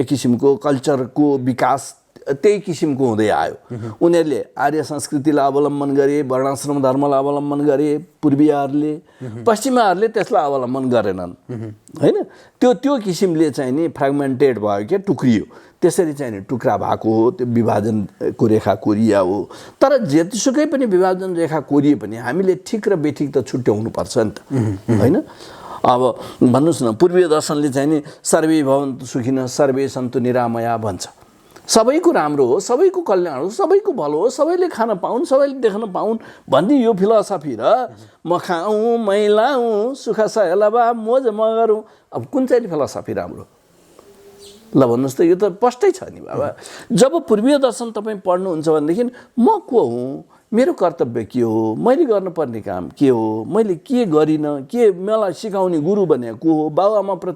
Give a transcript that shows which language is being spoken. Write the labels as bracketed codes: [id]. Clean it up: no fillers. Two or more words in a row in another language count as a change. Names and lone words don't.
[ne] किसिमको कल्चरको विकास त्यही किसिमको हुँदै आयो उनीहरूले आर्य संस्कृतिलाई अवलम्बन गरे वर्णाश्रम धर्मलाई अवलम्बन गरे पूर्वीयहरूले पश्चिमाहरूले त्यसलाई अवलम्बन गरेनन् होइन त्यो किसिमले चाहिँ नि फ्रेगमेन्टेड भयो क्या टुक्रियो त्यसरी चाहिँ नि टुक्रा भएको हो त्यो विभाजनको रेखा कोरिया हो तर जेसुकै पनि विभाजन रेखा कोरिए पनि हामीले ठिक र बेठिक त छुट्याउनु पर्छ नि त होइन अब भन्नुहोस् न पूर्वीय दर्शनले चाहिँ नि [sa] सर्वे भवन्तु सुखिनः सर्वे सन्तु निरामया [ne] भन्छ सबैको राम्रो हो सबैको कल्याण हो सबैको भलो हो सबैले खान पाउन् सबैले देख्न पाउन् भन्ने यो फिलोसफी र म खाऊँ मै लाऊँ सुख सहेलाबा मोज म गरौँ अब कुन चाहिँ फिलोसफी राम्रो ल भन्नुहोस् त यो त स्पष्टै छ नि बाबा जब पूर्वीय दर्शन तपाईँ पढ्नुहुन्छ भनेदेखि म को हुँ मेरो कर्तव्य के हो मैले गर्नुपर्ने काम के हो मैले के गरिनँ के मलाई सिकाउने गुरु भनेको को हो बाबुआमाप्रति